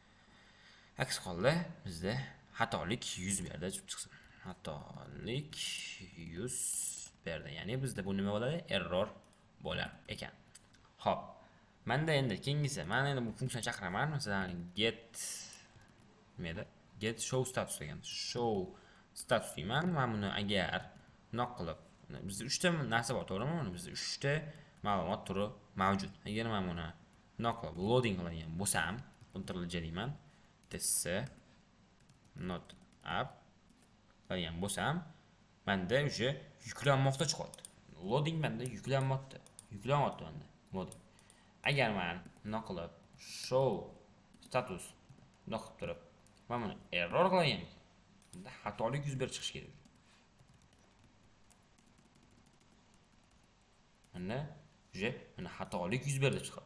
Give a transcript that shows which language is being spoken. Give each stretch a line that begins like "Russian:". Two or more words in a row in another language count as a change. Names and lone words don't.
Uzbek: Aks holda bizda xatolik yuz berdi chiqsin. xatolik yuz berdi. Ya'ni bizda bu nima bo'ladi? Error bo'lar ekan. Xo'p. Menda endi keyingisi, men endi bu funksiyani chaqiraman. Masalan, get nima edi?
English: Get show status
Uzbek: degan.
English: Show status
Uzbek: deyman. Men buni agar bunaqa qilib, bizda 3 ta narsa bor, to'g'rimi? Bizda 3 ta ma'lumot turi mavjud. Agar men buni bunaqa qilib loading qiladigan bo'lsam, Ctrl J deyman.
English: This not up
Uzbek: qilgan bo'lsam, menda уже yuklanmoqda chiqadi. Loading menda yuklanmoqda. Yuklanyapti menda loading. Agar men bunaqa qilib
English: show status
Uzbek: bunaqa qilib turib, men buni error qilaman. Bunda xatolik yuz berib chiqish kerak. Mana mana xatolik yuz berdi chiqadi.